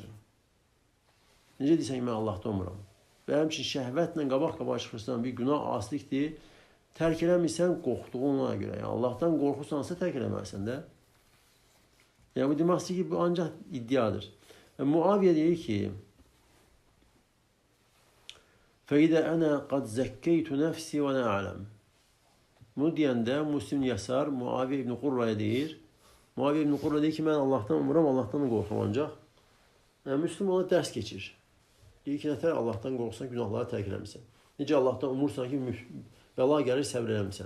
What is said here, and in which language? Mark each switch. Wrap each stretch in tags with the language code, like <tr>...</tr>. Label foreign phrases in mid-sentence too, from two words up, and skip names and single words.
<az>Necə deyirsən ki, mən Allahdan umuram? Və həmçin şəhvətlə qabaq-qabaq çıxırsan, bir günah asilikdir, tərk eləmirsən qorxduğuna görə. Yəni, Allahdan qorxursansa tərk eləməlisən də. Yəni, bu demək istəyir ki, bu ancaq iddiadır. Muaviyə deyir ki,</az> <ar>فَإِذَا أَنَا قَدْ زَكَّيْتُ نَفْسِي وَنَا أَعْلَمُ.</ar> <az>Bunu deyəndə Muslim Yəsər Muaviyə ibn Qurraya deyir. Muaviyə ibn Qurra deyir ki, mən Allahdan umuram, Allahdan da qorxum ancaq. Yəni, Müslüm ona dərs keçir. Deyir ki, nətər Allahdan qorxsan, günahları tərk eləmirsən. Necə Allahdan umursan ki, bəla gəlir, səbr eləmirsən.</az>